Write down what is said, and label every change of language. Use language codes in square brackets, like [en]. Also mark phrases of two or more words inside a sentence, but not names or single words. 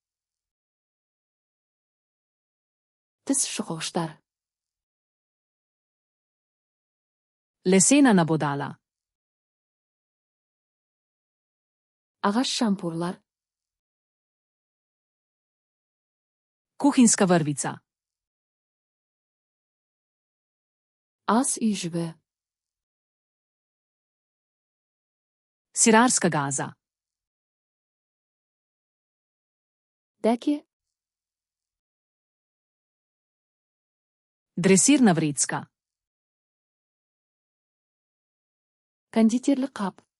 [kk] Тіс шұқығыштар. [sl] Lesena nabodala. [kk] Ағаш шампурлар. [sl] Kuhinjska vrvica. [kk] Ас үй жібі. [sl] Sirarska gaza. [kk] Дәке. [sl] Dresirna vrecka. [kk] Кондитерлік қап.